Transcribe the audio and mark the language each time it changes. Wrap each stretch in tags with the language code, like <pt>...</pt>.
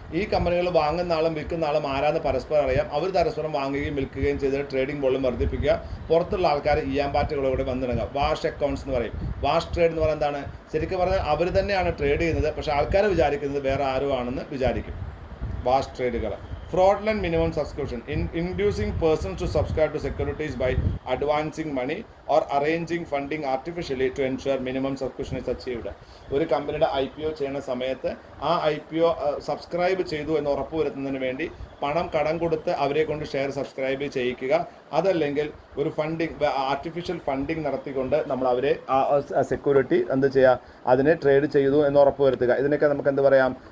<ml>ഈ കമ്പനികൾ വാങ്ങുന്ന ആളും വിൽക്കുന്ന ആളും ആരാന്ന് പരസ്പരം അറിയാം. അവർ പരസ്പരം വാങ്ങുകയും വിൽക്കുകയും ചെയ്തിട്ട് ട്രേഡിംഗ് വോളിയം വർദ്ധിപ്പിക്കുക. പുറത്തുള്ള ആൾക്കാർ ഇയാമ്പാറ്റുകളോടെ വന്നിടുക. വാഷ് അക്കൗണ്ട്സ് എന്ന് പറയും. വാഷ് ട്രേഡ് എന്ന് പറയുന്നത് എന്താണ്? ശരിക്കും പറഞ്ഞാൽ അവർ തന്നെയാണ് ട്രേഡ് ചെയ്യുന്നത്, പക്ഷേ ആൾക്കാർ വിചാരിക്കുന്നത് വേറെ ആരും ആണെന്ന് വിചാരിക്കും. Wash ട്രേഡുകൾ.</ml> <en>Fraudulent minimum subscription, inducing persons to subscribe to securities by advancing money or arranging funding artificially to ensure minimum subscription is achieved.</en> <ml>ഒരു കമ്പനിയുടെ IPO ചെയ്യുന്ന സമയത്ത് ആ IPO സബ്സ്ക്രൈബ് ചെയ്തു എന്ന് ഉറപ്പുവരുത്തുന്നതിന് വേണ്ടി പണം കടം കൊടുത്ത് അവരെ കൊണ്ട് ഷെയർ സബ്സ്ക്രൈബ് ചെയ്യിക്കുക, അതല്ലെങ്കിൽ ഒരു ആർട്ടിഫിഷ്യൽ ഫണ്ടിങ് നടത്തിക്കൊണ്ട് നമ്മൾ അവരെ സെക്യൂരിറ്റി എന്ത് ചെയ്യുക, അതിനെ ട്രേഡ് ചെയ്തു എന്ന് ഉറപ്പുവരുത്തുക. ഇതിനൊക്കെ നമുക്ക് എന്ത് പറയാം?</ml>